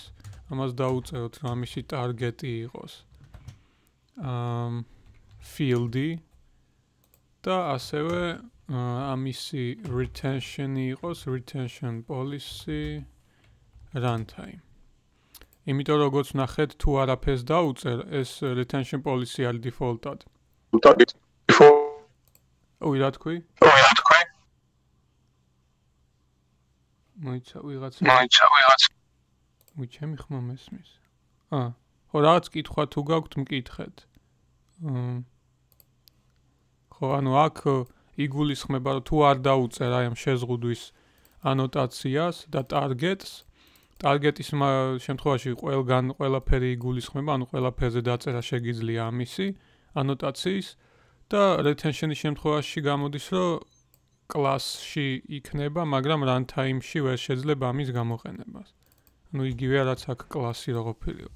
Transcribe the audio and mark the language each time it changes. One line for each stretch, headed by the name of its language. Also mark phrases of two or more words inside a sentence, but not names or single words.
Georgian: ამას დავუწეროთ, რომ ამისი target-ი იყოს. field-ი და ასევე ამისი retention-ი იყოს
English: retention policy runtime.
Georgian: იმიტომ როგორც ნახეთ, თუ არაფერს დაუწერ, ეს
English: retention policy
Georgian: არის default-ად. ოი, რა თქვი? მოიცა ვიღაცა. ჩემი ხმა მესმის. ხო, რაღაც კითხვა თუ გაქვთ, მკითხეთ. ხო, ანუ აქ იგულისხმება, რომ თუ არ დაუწერ აი ამ შეზღუდვის ანოტაციას და targets, target-ის შემთხვევაში ყველაფერი იგულისხმება, ანუ ყველაფერზე დაწერა შეგიძლია ამისი ანოტაციის და retention-ის შემთხვევაში გამოდის, რომ კლასში იქნება, მაგრამ runtime-ში ვერ შეძლება ამის გამოყენებას. ანუ იგივეა რაც აქ კლასი რო ყოფილიყო.